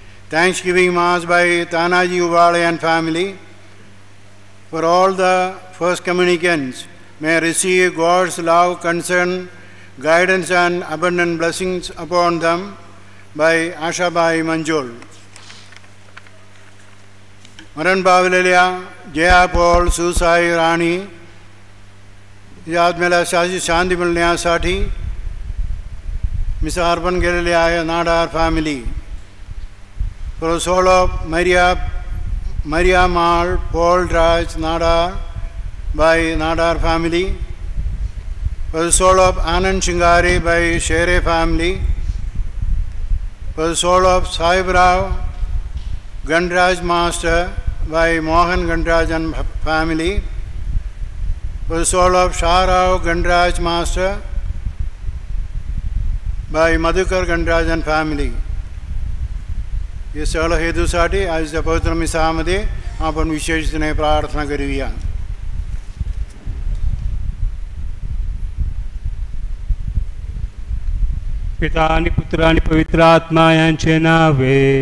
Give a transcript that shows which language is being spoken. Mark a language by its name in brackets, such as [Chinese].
[English] Thanksgiving Mass by Tanaji Ivale and family. For all the first communicants may receive God's love, concern, guidance and abundant blessings upon them by Ashabai Manjul. [Marathi] Maran Bavalelia, Jaya Paul, Susai Rani, यादमेला शांति मिळण्यासाठी miss अर्पण केलेले आहे Nadar family. [English] For the soul of Maria Mal Paul Raj Nadar by Nadar family. For the soul of Anand Shingari by Shere family. For the soul of Sahib Rao Gandraj Master by Mohan Gandraj and family. For the soul of Shahrao Gandraj Master by Madhukar Gandraj and family. [Marathi] ये सगळ हेतूसाठी आजच्या पवित्र मिसामध्ये आपण विशेषतेने प्रार्थना करूया. पिता आणि पुत्र आणि पवित्र आत्मा यांचे नावे.